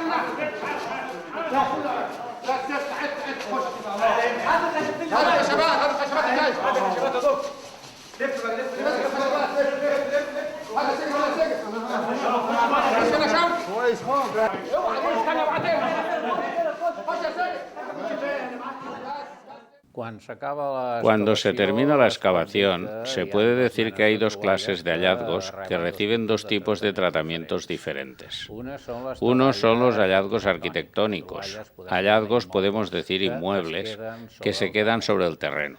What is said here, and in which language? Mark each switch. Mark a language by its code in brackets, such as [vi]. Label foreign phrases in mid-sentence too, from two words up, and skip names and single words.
[ar] هذا خشبات هذا خشبات الجاي هذا خشبات هذول لف بقى لف هذا سجن ولا سجن شوف كويس خالص اوعى تستنى بعدين خش يا سجن [es] Cuando se termina la excavación, se puede decir que hay 2 clases de hallazgos que reciben 2 tipos de tratamientos diferentes. Unos son los hallazgos arquitectónicos, hallazgos podemos decir inmuebles, que se quedan sobre el terreno.